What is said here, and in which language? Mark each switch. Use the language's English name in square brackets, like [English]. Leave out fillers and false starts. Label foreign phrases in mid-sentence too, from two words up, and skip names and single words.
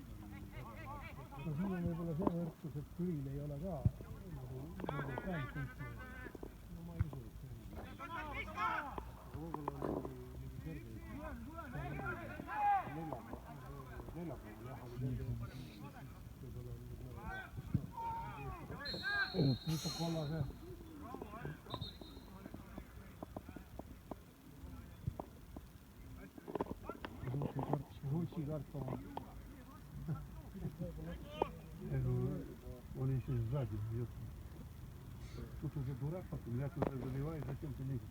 [Estonian] No siin on võib-olla see võrdsus, et Türil ei ole ka nagu fännfunktsioon. No ma ei usu, et see on. Aga võib-olla on mingi kerge. Neljapäeval jah, oli kerge. Võib-olla on nüüd mis on kollase? [Russian] Карта. Он еще сзади бьет. Тут уже дурак, потом я туда заливаю, зачем ты лезешь?